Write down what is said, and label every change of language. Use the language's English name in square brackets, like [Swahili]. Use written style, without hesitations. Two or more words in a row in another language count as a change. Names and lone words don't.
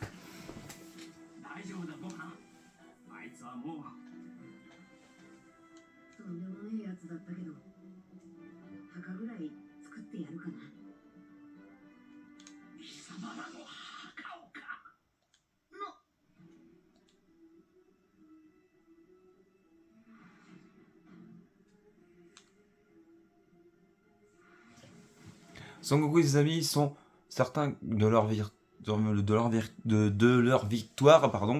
[Japanese] 大丈夫だご飯。あいつはもうとんでもねえやつだったけど、墓ぐらい作ってやるかな。貴様らの墓をか。 [French] Son Goku et ses amis sont certains de leur victoire, pardon.